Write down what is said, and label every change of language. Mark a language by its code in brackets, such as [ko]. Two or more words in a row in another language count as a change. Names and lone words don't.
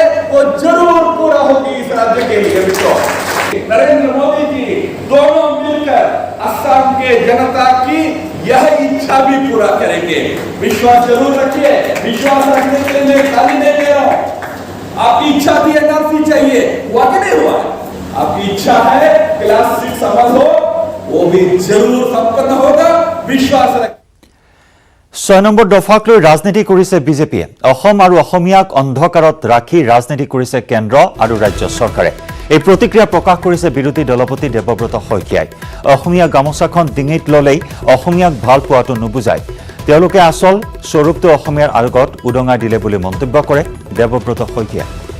[hi] वो जरूर पूरा होगी इस राज्य के लिए। नरेंद्र मोदी जी दोनों मिलकर असम के जनता की यह इच्छा भी पूरा करेंगे। विश्वास जरूर रखिए। विश्वास रखने के लिए मैं खाली नहीं दे रहा हूं। आपकी इच्छा थी एनआरसी चाहिए, हुआ कि नहीं हुआ? आपकी इच्छा है क्लास 6 अमल हो, वो भी जरूर संपन्न होगा। विश्वास रखिए। [as] 6 নম্বৰ দফাক লৈ ৰাজনীতি কৰিছে বিজেপিয়ে। অসম আৰু অসমীয়াক অন্ধকাৰত ৰাখি ৰাজনীতি কৰিছে কেন্দ্ৰ আৰু ৰাজ্য চৰকাৰে। এই প্ৰতিক্ৰিয়া প্ৰকাশ কৰিছে বিৰোধী দলপতি দেৱব্ৰত শইকীয়াই। অসমীয়া গামোচাখন ডিঙিত ল'লেই অসমীয়াক ভাল পোৱাটো নুবুজায়। তেওঁলোকে আচল স্বৰূপটো অসমীয়াৰ আগত উদঙাই দিলে বুলি মন্তব্য কৰে দেৱব্ৰত শইকীয়াই।